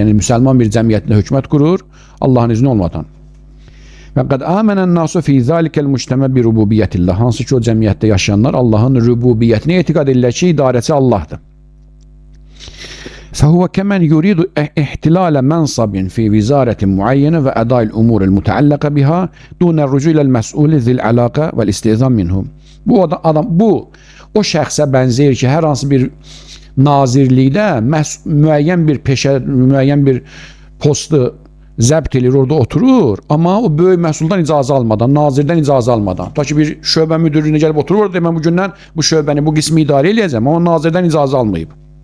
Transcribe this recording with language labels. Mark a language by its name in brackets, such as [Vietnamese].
[Azerbaijani] Yani Müslüman bir cəmiyyətlə hükümət qurur, Allah'ın izni olmadan. [Arabic] Və qad amenen nasu fi zalikel muctema bi rububiyyetillah. [Azerbaijani] Hansı ki o cəmiyyətdə yaşayanlar Allah'ın rububiyyətini etiqad edirlər ki, idarəçi Allah'dır. [Arabic] فهو كمن يريد احتلال منصب في وزارة معينة وأداء الأمور المتعلقة بها دون الرجوع إلى المسؤول ذي العلاقة والاستئذان منه. [Azerbaijani] Bu o şəxsə bənzəyir ki, hər hansı bir nazirlikdə müəyyən bir peşə, müəyyən bir postu zəbt edir, orada oturur, amma o böyük məsuldan icazə almadan, nazirdən icazə almadan. Ta ki bir şöbə müdürlüyünə gəlib oturur, orada mən bu gündən bu şöbəni, bu qismi idarə eləyəcəm, amma nazirdən icazə almayıb.